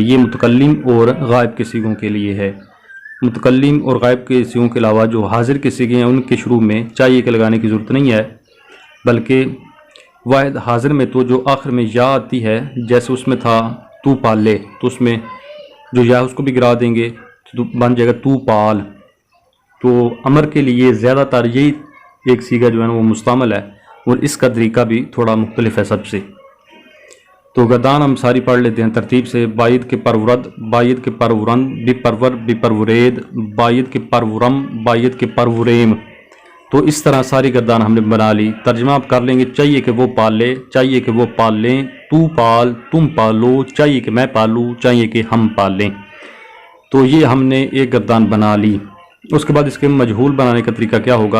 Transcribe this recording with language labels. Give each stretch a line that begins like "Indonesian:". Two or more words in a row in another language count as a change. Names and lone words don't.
Urdu: یہ متکلم اور غائب کے صیغوں کے لیے ہے۔ متکلم اور غائب کے صیغوں کے علاوہ جو حاضر کے صیغے ہیں ان کے شروع میں چاہیے کے لگانے کی ضرورت نہیں ہے، بلکہ واحد حاضر میں تو جو آخر میں یا آتی ہے، جیسے اس میں تھا تو پال لے، تو اس میں جو یا اس کو بھی گرا دیں گے تو بن جائے گا تو پال۔ تو امر کے لیے زیادہ تر یہی ایک صیغہ جو ہے نا وہ مستعمل ہے، اور اس کا طریقہ بھی تھوڑا مختلف ہے سب سے۔ تو گردان ہم ساری پڑھ لیتے ہیں ترتیب سے۔
Persian: باید کے پرورد، باید کے پرورند، بی پرور، بی پرورید، باید کے پرورم، باید کے پروریم۔
Urdu: تو اس طرح ساری گردان ہم نے بنا لی۔ ترجمہ آپ کر لیں گے، چاہیے کہ وہ پال لے، چاہیے کہ وہ پال لیں، تو پال، تم پالو، چاہیے کہ میں پالوں، چاہیے کہ ہم پال لیں۔ تو یہ ہم نے ایک گردان بنا لی۔ اس کے بعد اس کے مجہول بنانے کا طریقہ کیا ہوگا؟